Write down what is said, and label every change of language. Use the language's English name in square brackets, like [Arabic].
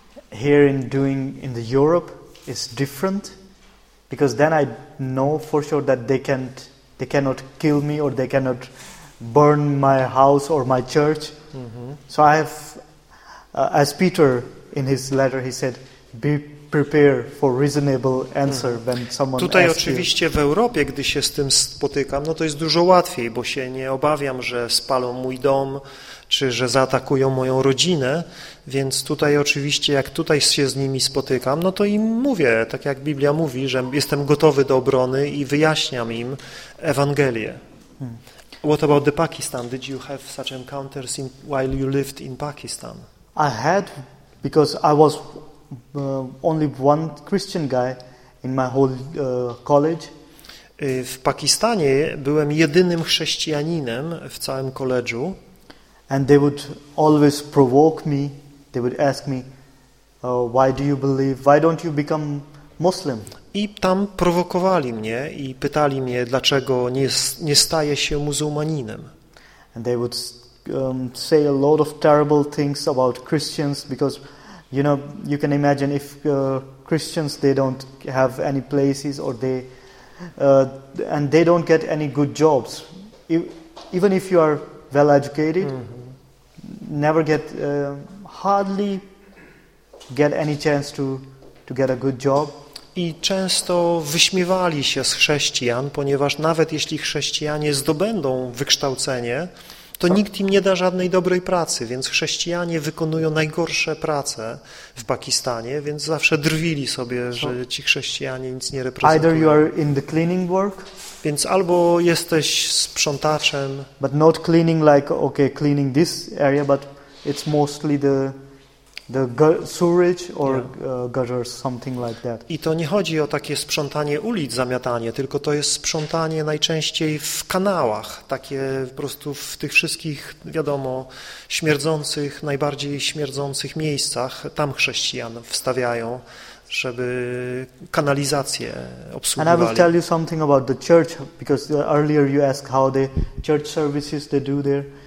[English] Here in the Europe is different, because then I know for sure that they cannot kill me or they cannot burn my house or my church. Mm-hmm. So I have as Peter in his letter he said be prepare for reasonable answer when someone [Polish] tutaj oczywiście [English] you. [Polish] W Europie, gdy się z tym spotykam, no to jest dużo łatwiej, bo się nie obawiam, że spalą mój dom, czy że zaatakują moją rodzinę, więc tutaj oczywiście, jak tutaj się z nimi spotykam, no to im mówię, tak jak Biblia mówi, że jestem gotowy do obrony i wyjaśniam im Ewangelię. [English] What about the Pakistan? Did you have such encounters in, while you lived in Pakistan? I had, because I was only one Christian guy in my whole college. [Polish] W Pakistanie byłem jedynym chrześcijaninem w całym koledżu. [English] And they would always provoke me. They would ask me, why do you believe? Why don't you become Muslim? [Polish] I tam prowokowali mnie i pytali mnie, dlaczego nie staję się muzułmaninem. [English] And they would say a lot of terrible things about Christians because you know, you can imagine if Christians they don't have any places or they and they don't get any good jobs. Even if you are well educated, mm-hmm. never get hardly get any chance to get a good job. [Polish] I często wyśmiewali się z chrześcijan, ponieważ nawet jeśli chrześcijanie zdobędą wykształcenie, to nikt im nie da żadnej dobrej pracy, więc chrześcijanie wykonują najgorsze prace w Pakistanie, więc zawsze drwili sobie, że ci chrześcijanie nic nie reprezentują. [English] Either you are in the cleaning work, [Polish] więc albo jesteś sprzątaczem, [English] but not cleaning like okay, cleaning this area, but it's mostly the sewage or gutters, something like that. [Polish] I to nie chodzi o takie sprzątanie ulic, zamiatanie, tylko to jest sprzątanie najczęściej w kanałach, takie po prostu w tych wszystkich, wiadomo, śmierdzących, najbardziej śmierdzących miejscach, tam chrześcijan wstawiają, żeby kanalizację obsługiwali. [English] And I will tell you something about the church, because earlier you asked how the church services they do there.